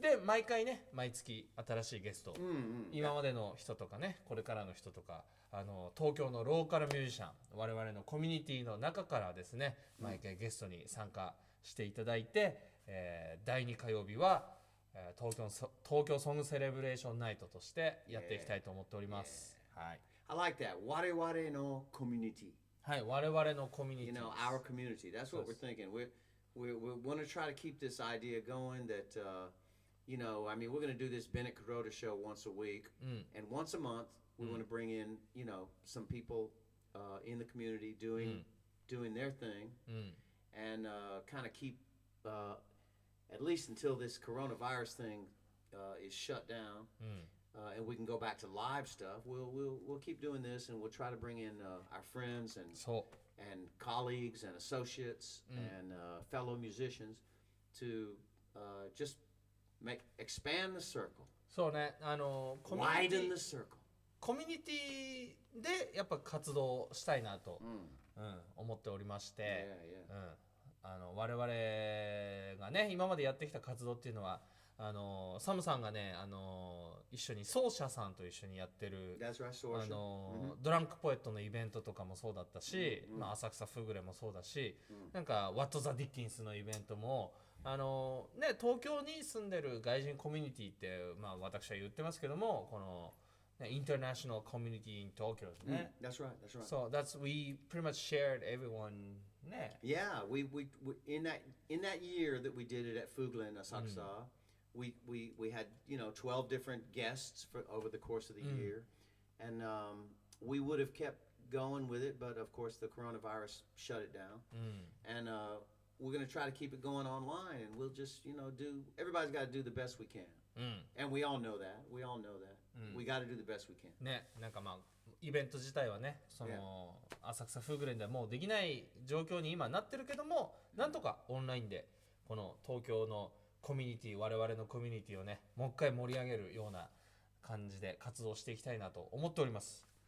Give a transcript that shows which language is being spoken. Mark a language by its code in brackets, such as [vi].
[ja] で、毎回ね、毎月新しいゲスト、今までの人とかね、これからの人とか、東京のローカルミュージシャン、我々のコミュニティの中からですね、毎回ゲストに参加していただいて、第2火曜日は、東京ソングセレブレーションナイトとしてやっていきたいと思っております。はい。 [en] I like that. [ja] 我々のコミュニティ。はい、我々のコミュニティ。 [en] You know, our community. That's what we're thinking. We want to try to keep this idea going that, you know, I mean, we're going to do this Bennett-Kuroda show once a week. And once a month, we want to bring in, you know, some people in the community doing their thing. And kind of keep at least until this coronavirus thing is shut down, and we can go back to live stuff. We'll keep doing this, and we'll try to bring in our friends and colleagues and associates and fellow musicians to just expand the circle. [ja] そうね、 [en] widen the circle. [ja] コミュニティでやっぱ活動したいなと、思っておりまして、我々がね今までやってきた活動っていうのはサムさんがね一緒に奏者さんと一緒にやってるドランクポエットのイベントとかもそうだったし、浅草フグレもそうだし、なんかワット・ザ・ディッキンスのイベントもね、東京に住んでる外人コミュニティって、私は言ってますけども、この、ね、 [en] International Community in Tokyo [ja] ですね。 [en] That's right, that's right. So we pretty much shared everyone ね。 Yeah, we in that year that we did it at Fugla in Asakusa, we had 12 different guests over the course of the year, and we would have kept going with it, but of course the coronavirus shut it down, and we're going to try to keep it going online, and we'll just, everybody's got to do the best we can. And we all know that. We all know that. We got to do the best we can. [ja] ね、なんかイベント自体はね、浅草フーグレンではもうできない状況に今なってるけども、なんとかオンラインでこの東京のコミュニティ、我々のコミュニティをね、もう一回盛り上げるような感じで活動していきたいなと思っております。